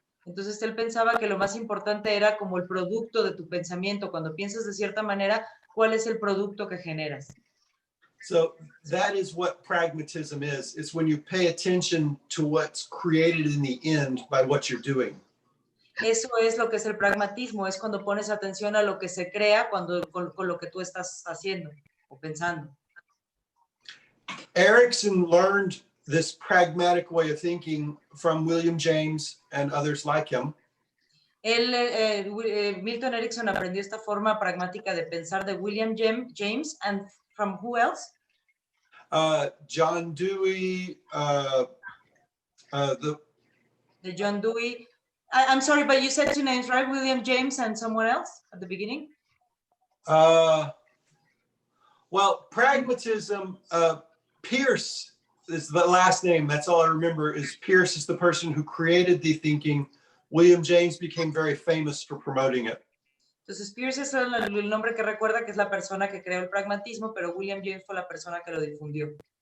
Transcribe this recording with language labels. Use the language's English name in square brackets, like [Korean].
[Spanish] Entonces él pensaba que lo más importante era como el producto de tu pensamiento. Cuando piensas de cierta manera, ¿cuál es el producto que generas? [English] So that is what pragmatism is. It's when you pay attention to what's created in the end by what you're doing. [Spanish] Eso es lo que es el pragmatismo, es cuando pones atención a lo que se crea con lo que tú estás haciendo o pensando. [English] Erickson learned this pragmatic way of thinking from William James and others like him. [Spanish] Milton Erickson aprendió esta forma pragmática de pensar de William James [English] and from who else? John Dewey, [Spanish] De John Dewey. [English] I'm sorry, but you said two names, right? William James and someone else at the beginning? well, pragmatism, Pierce is the last name. That's all I remember is Pierce is the person who created the thinking. William James became very famous for promoting it. [Spanish] Entonces, Pierce es el nombre que recuerda que es la persona que creó el pragmatismo, pero William James fue la persona que lo difundió.